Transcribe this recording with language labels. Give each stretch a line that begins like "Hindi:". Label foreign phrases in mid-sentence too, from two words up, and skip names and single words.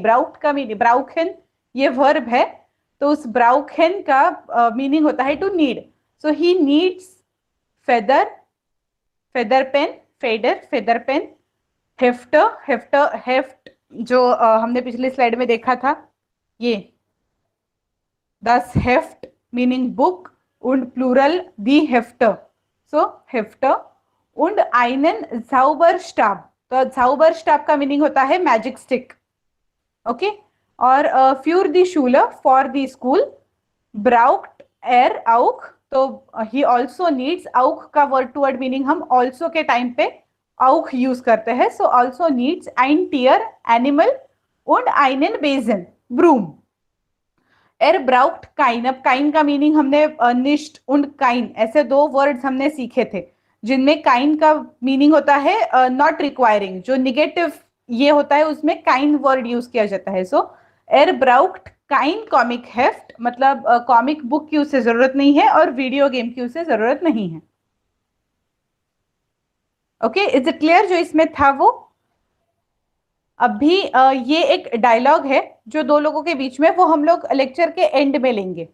Hindi: ब्राउक्ट का मीनिंग, ब्राउखन ये वर्ब है, तो उस ब्राउखन का मीनिंग होता है
English: to need. so he needs feather pen,
Hindi: हेफ्ट जो हमने पिछले स्लाइड में देखा था, ये
German: das Heft
English: meaning book,
German: und Plural die Hefte. So Hefte und einen Zauberstab.
Hindi: तो Zauberstab का मीनिंग होता है
English: magic stick.
Hindi: ओके.
German: और für die Schule,
English: for the school,
German: braucht auch.
Hindi: तो
English: he also needs.
Hindi: auch का
English: word to word meaning
Hindi: हम also के टाइम पे auch यूज करते हैं.
English: so also needs
German: ein Tier, animal und einen Besen, broom. braucht kein.
Hindi: अब काइन का मीनिंग हमने
German: nicht und kein
Hindi: ऐसे दो वर्ड्स हमने सीखे थे जिनमें काइन का मीनिंग होता है
English: not requiring.
Hindi: जो निगेटिव ये होता है उसमें काइन वर्ड यूज किया जाता है. सो
German: braucht kein Comicheft,
Hindi: मतलब कॉमिक बुक की उसे जरूरत नहीं है और
English: video game
Hindi: की उसे जरूरत नहीं है.
English: okay, is it clear
Hindi: जो इसमें था वो? अभी ये एक डायलॉग है जो दो लोगों के बीच में, वो हम लोग लेक्चर के एंड में लेंगे.